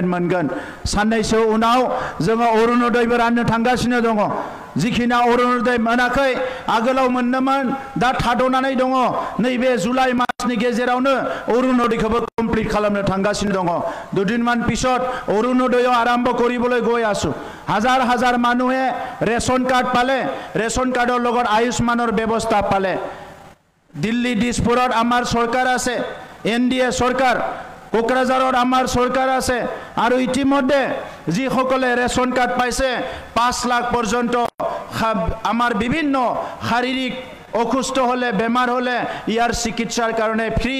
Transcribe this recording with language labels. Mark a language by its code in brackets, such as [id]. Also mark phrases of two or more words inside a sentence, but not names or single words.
[brx] मोनगोन साननैसो उनाव जोङो अरुणोदयबो राननो थांगासिनो दङ जिखिना अरुणोदय मोनाखै आगोलाव मोननोमोन दा थाद'नानै दङ नैबे जुलाइ मासनि गेजेरावनो अरुणोदयखौबो कमप्लिट खालामनो थांगासिनो दङ [as] দুদিনমান পিছত অৰুণোদয় আৰম্ভ কৰিবলৈ গৈ আছো হাজাৰ হাজাৰ মানুহে ৰেশন কাৰ্ড পালে ৰেশন কাৰ্ডৰ লগত আয়ুষ্মানৰ ব্যৱস্থা পালে দিল্লী দিছপুৰত আমাৰ চৰকাৰ আছে NDA চৰকাৰ কোকৰাঝাৰত আমাৰ চৰকাৰ আছে আৰু ইতিমধ্যে যিসকলে ৰেশন কাৰ্ড পাইছে 5 লাখ পৰ্যন্ত আমাৰ বিভিন্ন শাৰীৰিক অসুস্থ হলে বেমাৰ হলে ইয়াৰ চিকিৎসাৰ কাৰণে ফ্ৰী